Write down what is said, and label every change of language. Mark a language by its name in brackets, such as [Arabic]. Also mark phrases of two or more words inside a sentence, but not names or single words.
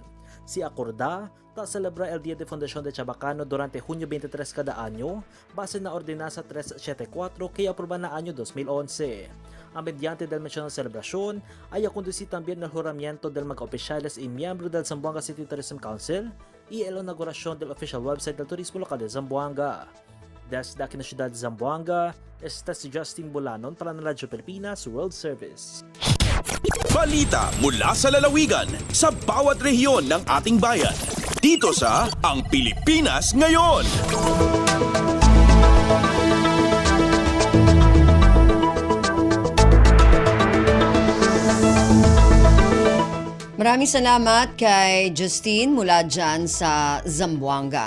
[Chavacano] Si acorda, celebra el Día de Fundación de Chabacano durante junio 23 cada año, base na Ordenanza 374 que aprobada na año 2011. A mediante del mencionado celebración, hay a conducir también el juramiento del mga oficiales y miembros del Zamboanga City Tourism Council y la inauguración del [English] official website [Chavacano] del turismo local de Zamboanga. Desde aquí na ciudad de Zamboanga, esta si Justin Bulanon para ng Radyo Pilipinas World Service. [Filipino] Balita mula sa lalawigan sa bawat rehiyon ng ating bayan. Dito sa Ang Pilipinas Ngayon. Maraming salamat kay Justine mula dyan sa Zamboanga.